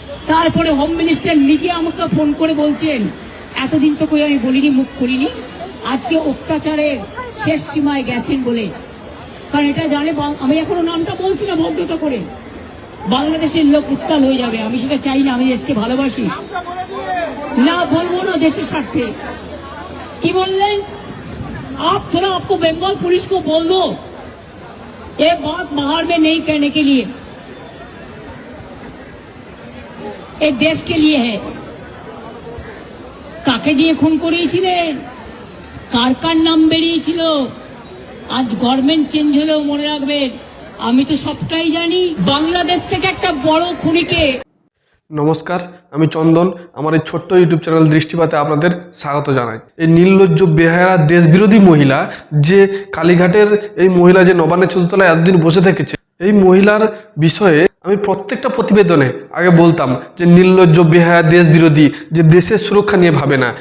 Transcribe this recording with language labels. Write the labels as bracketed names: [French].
[Bangla] তারপরে home minister নিজে আমাকে ফোন করে বলছেন, এতদিন তো কই আমি বলিনি, মুখ করিনি, আজকে অত্যাচারের শেষ সীমায় গেছেন বলে। কারণ এটা জানে, আমি এখনো নামটা বলছি না ভদ্রতা করে, বাংলাদেশের লোক উত্তাল হয়ে যাবে। আমি সেটা চাই না, আমি দেশকে ভালোবাসি না, বলবো না দেশের স্বার্থে। কি বললেন [Hindi] आप? थोड़ा आपको बंगाल पुलिस को बोल दो ये बात बाहर में नहीं कहने के लिए, एक देश के लिए है। [Bangla] কাকে দিয়ে খুন করিয়েছিলেন, কার কার নাম বেরিয়েছিল? আজ গভর্নমেন্ট চেঞ্জ হলেও মনে রাখবেন, আমি তো সবটাই জানি। বাংলাদেশ থেকে একটা বড় খুনিকে। নমস্কার, আমি চন্দন। আমার এই ছোট্ট ইউটিউব চ্যানেল দৃষ্টিপাতে আপনাদের স্বাগত জানাই। এই নির্লজ্জ বেহায়া দেশবিরোধী মহিলা, যে কালীঘাটের এই মহিলা যে নবান্নের চতুর্থলায় এতদিন বসে থেকেছে, এই মহিলার বিষয়ে আমি প্রত্যেকটা প্রতিবেদনে আগে বলতাম যে নির্লজ্জ বেহায়া দেশবিরোধী, যে দেশের সুরক্ষা নিয়ে ভাবে না।